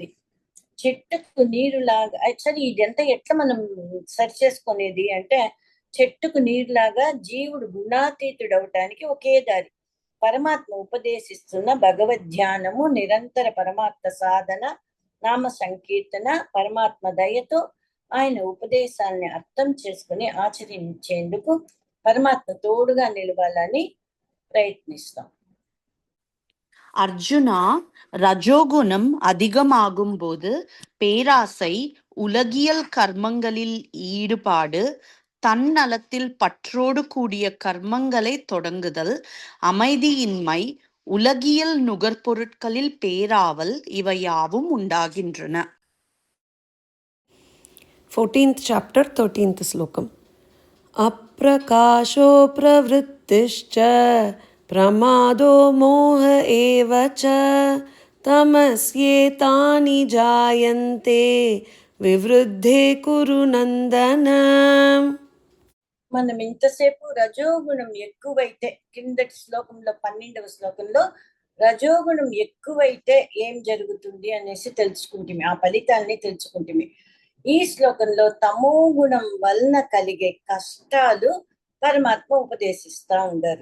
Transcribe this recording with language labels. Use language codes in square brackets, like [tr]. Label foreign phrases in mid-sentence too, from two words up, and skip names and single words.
[te] చెట్టుకు నీరులాగా, యాక్చువల్లీ ఇదంతా ఎట్లా మనం సరి చేసుకునేది అంటే, చెట్టుకు నీరులాగా జీవుడు గుణాతీతుడు అవటానికి ఒకే దారి పరమాత్మ ఉపదేశిస్తున్న భగవద్ధ్యానము, నిరంతర పరమాత్మ సాధన, నామ సంకీర్తన, పరమాత్మ దయతో ఆయన ఉపదేశాన్ని అర్థం చేసుకుని ఆచరించేందుకు పరమాత్మ తోడుగా నిలవాలని ప్రయత్నిస్తాం. [ta] அர்ஜுனா, ரஜோகுணம் அதிகமாகும்போது பேராசை, உலகியல் கர்மங்களில் ஈடுபாடு, தன்னலத்தில் பற்றோடு கூடிய கர்மங்களை தொடங்குதல், அமைதியின்மை, உலகியல் நுகர்பொருட்களில் பேராவல் இவையாவும் உண்டாகின்றன. [en] 14th chapter 13th slokam. [sa] अप्रकाशो प्रवृत्तिश्च प्रमादो मोह एव च तमस्येतानि जायन्ते विवृद्धे कुरु नन्दन. [te] మనం ఇంతసేపు రజోగుణం ఎక్కువైతే, కిందటి శ్లోకంలో 12వ శ్లోకంలో రజోగుణం ఎక్కువైతే ఏం జరుగుతుంది అనేసి తెలుసుకుంటుంది, ఆ ఫలితాన్ని తెలుసుకుంటుంది. ఈ శ్లోకంలో తమో గుణం వలన కలిగే కష్టాలు పరమాత్మ ఉపదేశిస్తా ఉండారు.